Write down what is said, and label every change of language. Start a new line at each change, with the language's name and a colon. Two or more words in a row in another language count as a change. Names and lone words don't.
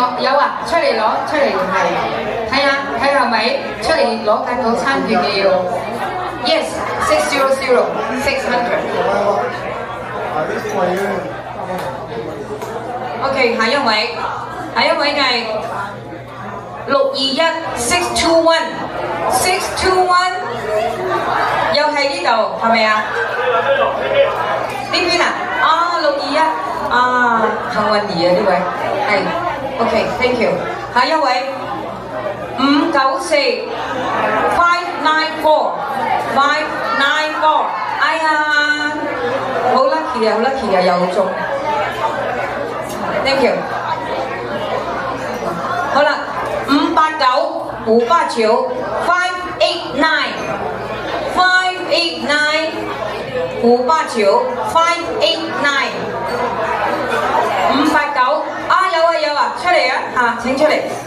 Cantonese: 有啊，出嚟攞，出嚟係睇下係咪出嚟攞緊到餐券嘅要 ？Yes， 600 600。OK， 下一位就係621 621 621，又係呢度係咪啊？呢邊啊？啊621啊，幸運兒啊呢位係 OK，
English: thank you。
Cantonese: 下一位594 594 594，哎呀，好 lucky 啊，好 lucky 啊，又中 ，
English: thank you。
Cantonese: 好啦，589 589 589 589 啊，有啊，出嚟啊嚇，請出嚟，